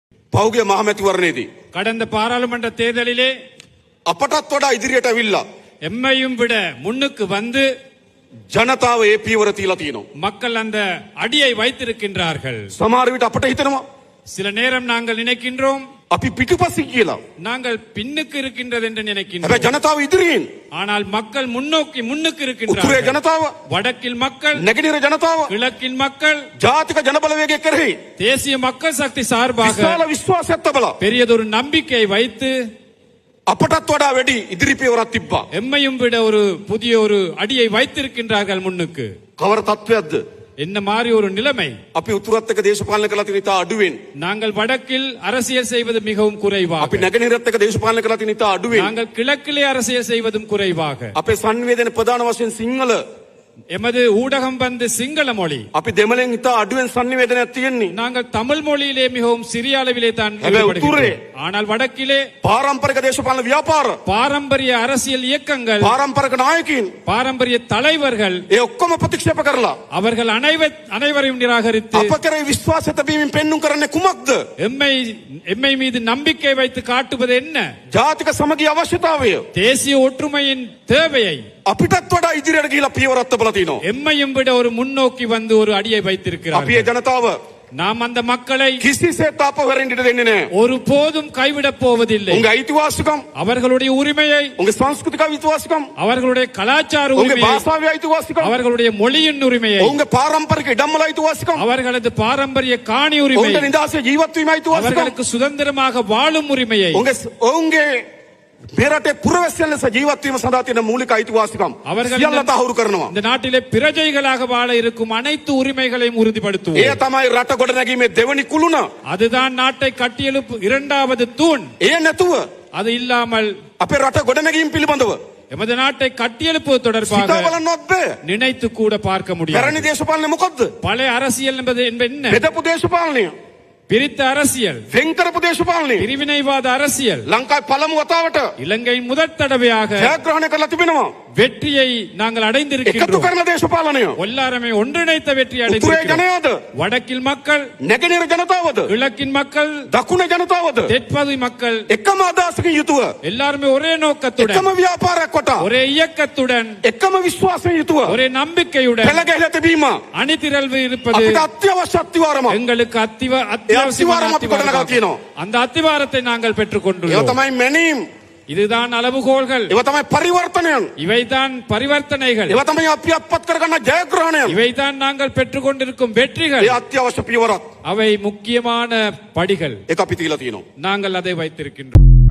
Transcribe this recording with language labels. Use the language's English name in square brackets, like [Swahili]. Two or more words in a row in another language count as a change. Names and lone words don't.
[Sinhala] පෞගේ මහමැතිවරණයේදී [Tamil] கடந்த பாராளுமன்ற தேர்தலிலே [Sinhala] අපටත් වඩා ඉදිරියට අවිල්ලා [Tamil] எம்மையும் விட முன்னுக்கு வந்து [Sinhala] ජනතාව ඒ පියවර තියලා තියෙනවා. [Tamil] மக்கள் அந்த அடியை வைத்திருக்கின்றார்கள். [Sinhala] සමහර විට අපට හිතෙනවා [Tamil] சில நேரம் நாங்கள் நினைக்கின்றோம் [Sinhala] අපි පිටුපසින් කියලා. [Tamil] நாங்கள் பின்னுக்கு இருக்கின்றது என்று [Sinhala] හැබැයි [Tamil] நினைக்கின்றோம். [Sinhala] ජනතාව ඉදිරියෙන්. [Tamil] ஆனால் மக்கள் முன்னுக்கு [Sinhala] උතුරේ [Tamil] இருக்கின்றார்கள். [Sinhala] ජනතාව, [Tamil] வடக்கில் மக்கள், [Sinhala] නැගෙනහිර ජනතාව, [Tamil] கிழக்கின் மக்கள் [Sinhala] ජාතික ජනබලවේගය කෙරෙහි [Tamil] தேசிய மக்கள் சக்தி சார்பாக [Sinhala] විශාල විශ්වාසයක් තබලා [Tamil] பெரியதொரு நம்பிக்கையை வைத்து [Sinhala] අපටත් වඩා වැඩි ඉදිරි පියවරක් තිබ්බා. [Tamil] எம்மையும் விட ஒரு புதிய ஒரு அடியை வைத்திருக்கின்றார்கள் முன்னுக்கு. [Sinhala] කවර තත්වයක්ද? [Tamil] என்ன மாதிரி ஒரு நிலைமை. [Sinhala] අපි උතුරත් එක්ක දේශපාලන කළා තියෙන ඉතා අඩුවෙන්. [Tamil] நாங்கள் வடக்கில் அரசியல் செய்வது மிகவும் குறைவாக. [Sinhala] අපි නැගෙනහිරත් එක්ක දේශපාලන කළා තියෙන ඉතා අඩුවෙන්. [Tamil] நாங்கள் கிழக்கிலே அரசியல் செய்வதும் குறைவாக. [Sinhala] අපේ සංවේදන ප්‍රධාන වශයෙන් සිංහල. [Tamil] எமது ஊடகம் வந்து சிங்கள மொழி. [Sinhala] අපි දෙමළෙන් ඉතා අඩුවෙන් සංවේදනයක් තියෙන්නේ. [Tamil] நாங்கள் தமிழ் மொழியிலே மிகவும் சிறிய அளவிலே தான் [Sinhala] හැබැයි [Tamil] ஈடுபடுகின்றோம். [Sinhala] උතුරේ [Tamil] ஆனால் வடக்கிலே [Sinhala] පාරම්පරික දේශපාලන ව්‍යාපාර, [Tamil] பாரம்பரிய அரசியல் இயக்கங்கள், [Sinhala] පාරම්පරික නායකයින් [Tamil] பாரம்பரிய தலைவர்கள் [Sinhala] ඒ ඔක්කොම ප්‍රතික්ෂේප කරලා [Tamil] அவர்கள் அனைவரையும் நிராகரித்து [Sinhala] අප කෙරෙහි විශ්වාසය තැබීමෙන් පෙන්눔 කරන්නේ කුමක්ද? [Tamil] எம்மை மீது நம்பிக்கை வைத்து காட்டுவது என்ன? [Sinhala] ජාතික සමගිය අවශ්‍යතාවය. [Tamil] தேசிய ஒற்றுமையின் தேவையை. [Sinhala] අපිටත් වඩා ඉදිරියට ගිහිලා පියවරක් තබලා තිනවා. [Tamil] எம்மையும் விட ஒரு முன்னோக்கி வந்து ஒரு அடியை [Sinhala] අපි ඒ [Tamil] வைத்திருக்கிறார்கள். [Sinhala] ජනතාව [Tamil] நாம் அந்த மக்களை [Sinhala] කිසිසේත් අපවරින් ඉඩ දෙන්නේ නැහැ. [Tamil] ஒரு போதும் கைவிடப் போவதில்லை. [Sinhala] උන්ගේ අයිතිවාසිකම්, [Tamil] அவர்களுடைய உரிமையை, [Sinhala] උන්ගේ සංස්කෘතික අයිතිවාසිකම්, [Tamil] அவர்களுடைய கலாச்சார [Sinhala] උන්ගේ [Tamil] உரிமையை, [Sinhala] භාෂාවේ අයිතිවාසිකම්, [Tamil] அவர்களுடைய மொழியின் உரிமையை, [Sinhala] උන්ගේ පාරම්පරික ඉඩම්වල අයිතිවාසිකම්, [Tamil] அவர்களது பாரம்பரிய காணி உரிமை, [Sinhala] උන්ගේ නිදහසේ ජීවත් වීම අයිතිවාසිකම්, [Tamil] அவர்களுக்கு சுதந்திரமாக வாழும் உரிமையை, [Sinhala] ඔවුන්ගේ මෙරටේ පුරවැසියන් ලෙස ජීවත් වීම සඳහා තියෙන මූලික අයිතිවාසිකම් සියල්ල තහවුරු කරනවා. [Tamil] இந்த நாட்டிலே பிரஜைகளாக வாழ இருக்கும் அனைத்து உரிமைகளையும் [Sinhala] ඒ [Tamil] உறுதிப்படுத்துவோம். [Sinhala] තමයි රට ගොඩනැගීමේ දෙවනි කුළුණ. [Tamil] அதுதான் நாட்டை கட்டியெழுப்பு இரண்டாவது தூண். [Sinhala] ඒ නැතුව [Tamil] அது இல்லாமல் [Sinhala] අපේ රට ගොඩනැගීම පිළිබඳව [Tamil] எமது நாட்டை கட்டியெழுப்புவது தொடர்பாக [Sinhala] සිතා බලන්නවත් බෑ. [Tamil] நினைத்து கூட பார்க்க முடியாது. [Sinhala] පැරණි දේශපාලනය මොකද්ද? [Tamil] பழைய அரசியல் என்பது என்ன? [Sinhala] බෙදපු දේශපාලනය, [Tamil] பிரித்த அரசியல், [Sinhala] වෙන් කරපු දේශපාලනය. [Tamil] பிரிவினைவாத அரசியல். [Sinhala] ලංකාවේ පළමු වතාවට [Tamil] இலங்கையின் முதற் தடவையாக [Sinhala] ජයග්‍රහණය කරලා තිබෙනවා. [Tamil] வெற்றியை நாங்கள் [Sinhala] එකතු [Tamil] அடைந்திருக்கின்றோம். [Sinhala] කරන දේශපාලනය. [Tamil] எல்லாருமே ஒன்றிணைத்த வெற்றியை [Sinhala] උතුරේ [Tamil] அடைந்திருக்கிறோம். [Sinhala] ජනයාද, [Tamil] வடக்கில் மக்கள், [Sinhala] නැගෙනහිර ජනතාවද, [Tamil] கிழக்கின் மக்கள், [Sinhala] දකුණේ ජනතාවද [Tamil] தெற்பகுதி மக்கள் [Sinhala] එකම අදහසකින් යුතුව, [Tamil] எல்லாருமே ஒரே நோக்கத்துடன், [Sinhala] එකම ව්‍යාපාරයක් කොට, [Tamil] ஒரே இயக்கத்துடன், [Sinhala] එකම විශ්වාසයෙන් යුතුව [Tamil] ஒரே நம்பிக்கையுடன் [Sinhala] පෙළ ගැහිලා තිබීම [Tamil] அணிதிரள்வு இருப்பது [Sinhala] අපිට අත්‍යවශ්‍ය අත්විවරමක්. [Tamil] எங்களுக்கு அத்தியாவசியமான அத்திவாரம் அப்படி கொண்டு அத்திவாரம். நடக்கணும். அந்த அத்திவாரத்தை நாங்கள் பெற்றுக் [Sinhala] ඒව [Tamil] கொண்டுள்ளோம். [Sinhala] තමයි මැනීම්. [Tamil] இதுதான் அளவுகோல்கள், [Sinhala] ඒව තමයි පරිවර්තනයන්. [Tamil] இவைதான் பரிவர்த்தனைகள், [Sinhala] ඒව තමයි අපි අත්පත් කරගන්න ජයග්‍රහණයන්. [Tamil] இவைதான் நாங்கள் பெற்றுக் கொண்டிருக்கும் வெற்றிகள். [Sinhala] ඒ අත්‍යවශ්‍ය පියවරක්. [Tamil] அவை முக்கியமான படிகள். [Sinhala] ඒක අපි තියලා තියෙනවා. [Tamil] நாங்கள் அதை வைத்திருக்கின்றோம்.